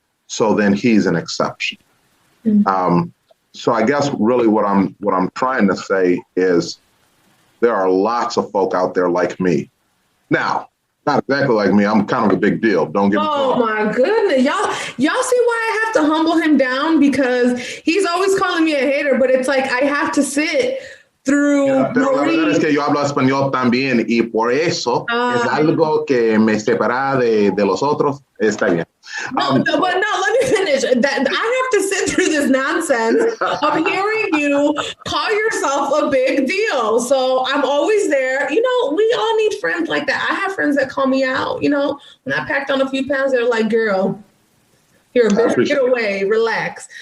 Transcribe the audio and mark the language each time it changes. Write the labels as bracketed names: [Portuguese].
[English] So then he's an exception. Mm-hmm. So I guess really what I'm trying to say is there are lots of folk out there like me. Now, not exactly like me. I'm kind of a big deal. Don't get me wrong. Oh my goodness. Y'all see why I have to humble him down? Because he's always calling me a hater, but it's like I have to sit through. [Spanish] Pero la verdad es que yo hablo español también y por eso es algo que me separa de los otros. Está bien. [English] But let me finish. That I have to sit through this nonsense of hearing you call yourself a big deal. So I'm always there. We all need friends like that. I have friends that call me out. When I packed on a few pounds, they're like, girl, here, get away, relax.